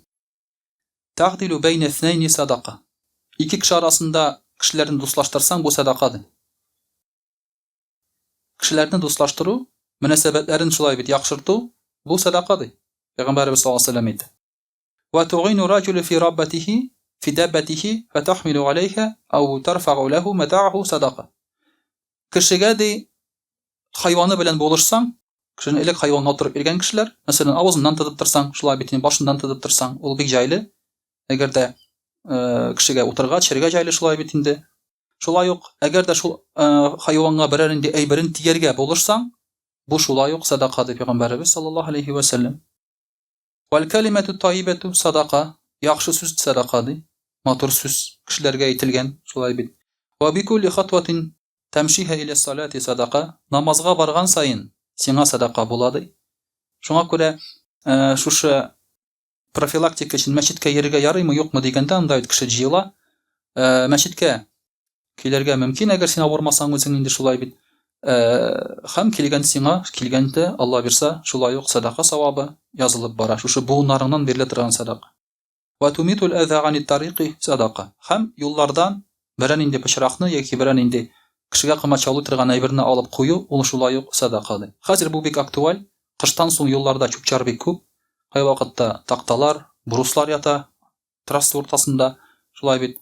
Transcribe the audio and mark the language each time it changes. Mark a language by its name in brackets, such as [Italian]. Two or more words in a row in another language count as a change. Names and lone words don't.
[Arabic] تعدل بين الاثنين صدقة. [Tatar] Ике кеше арасында кешеләрне дуслаштырсаң, бу садакадыр. Кешеләрне дуслаштыру, мөнәсәбәтләрен шулай бит яхшырту, бу садакадыр. Пәйгамбәрбез [Arabic] صلى الله عليه وسلم [Tatar] әйтә. [Arabic] وتعين الرجل في ربته في دابته فتحمله عليها أو ترفع له متاعه صدقة. [Tatar] Кешегә ди хайваны белән булышсаң, кешене элек хайванга утырып йөргән кешеләр, мәсәлән, авызыннан тотып торсаң, шулай бит инде башыннан тотып торсаң, ул бик җайлы. Әгәр дә кешегә утырга, төшәргә җайлы, шулай бит инде. Шулай ук, әгәр дә шул хайванга берәр инде әйберен тияргә булышсаң, бу шулай ук садака ди Пәйгамбәрбез [Arabic] صلى الله عليه وسلم. والكلمة الطيبة صدقة. [Tatar] Яхшы сүз садака ди. Матур сүз кешеләргә әйтелгән, шулай бит. [Arabic] وبكل خطوة تمشيها إلى الصلاة صدقة. [Tatar] Намазга барган сайын сиңа садака була ди. Шуңа күрә шушы профилактика өчен мәчеткә йөрергә ярыймы, юкмы дигәндә анда кеше җыела. Мәчеткә килергә мөмкин, әгәр син авырмасаң үзең инде, шулай бит. Һәм килгән сиңа, килгәндә Алла бирсә, шулай ук садака савабы язылып бара. Шушы буыннарыңнан бирелә торган садака. [Arabic] وتميط الأذى عن الطريق صدقة. [Tatar] Һәм юллардан берәр инде пычракны яки берәр инде кешегә кымачалый торган әйберне алып кую, ул шулай ук садакадыр. Хәзер бу бик актуаль. Кыштан соң юлларда чүп-чар бик күп. Кай вакытта такталар, бруслар ята трасса уртасында, шулай бит.